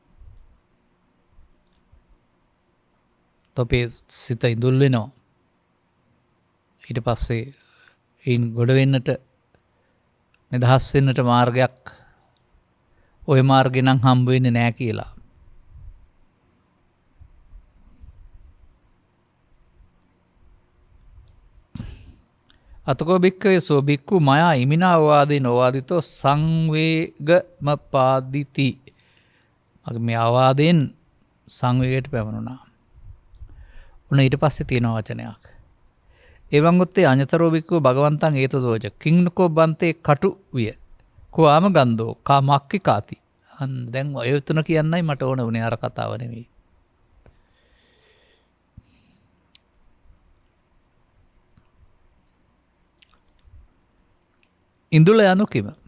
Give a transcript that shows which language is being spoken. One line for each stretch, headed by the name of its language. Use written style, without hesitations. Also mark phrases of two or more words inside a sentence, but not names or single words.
Sinhala: තොපේ සිත ඉඳුල් වෙනවා. ඊට පස්සේ එයින් ගොඩ වෙන්නට නිදහස් වෙන්නට මාර්ගයක් ওই මාර්ගේ නම් හම්බ වෙන්නේ නැහැ කියලා.
Pali: අතකෝ භික්ඛවේ සෝ භික්ඛු මයා ඉමිනා වාදේ නොවාදිතෝ සංවේගම පාදිති.
Sinhala: මගේ මේ ආවාදයෙන් සංවේගයට පැමිණුණා. උන ඊට පස්සේ තියෙන වචනයක්.
Pali: එවං උත්තේ අඤතරෝ භික්ඛු භගවන්තං ඒතදෝජ කිංනකෝ බන්තේ කටු විය. කෝ ආම ගන්ධෝ කා මක්ඛිකාති.
Sinhala: දැන් ඔය තුන කියන්නයි මට ඕන වුණේ අර කතාව නෙවෙයි. ඉඳුල යනු කිම?